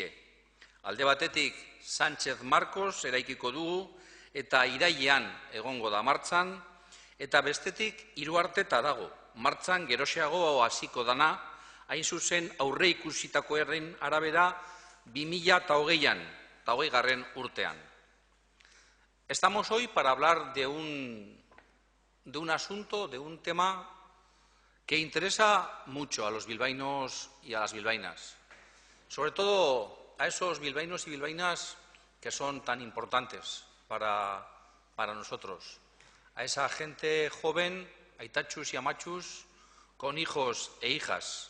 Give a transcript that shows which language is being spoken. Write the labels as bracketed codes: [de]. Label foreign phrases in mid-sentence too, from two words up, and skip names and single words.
[eu] Alde batetik, Sánchez Marcos eraikiko dugu, eta irailean egongo da martxan, eta bestetik, Iruarteta dago, martxan geroxeago hasiko dana, hain zuzen aurre ikusitako erren arabera 2020an, eta 20. urtean. [es] Estamos hoy para hablar de un asunto, de un tema que interesa mucho a los bilbaínos y a las bilbaínas, sobre todo a esos bilbaínos y bilbaínas que son tan importantes para nosotros, a esa gente joven, aitachus y amachus, con hijos e hijas.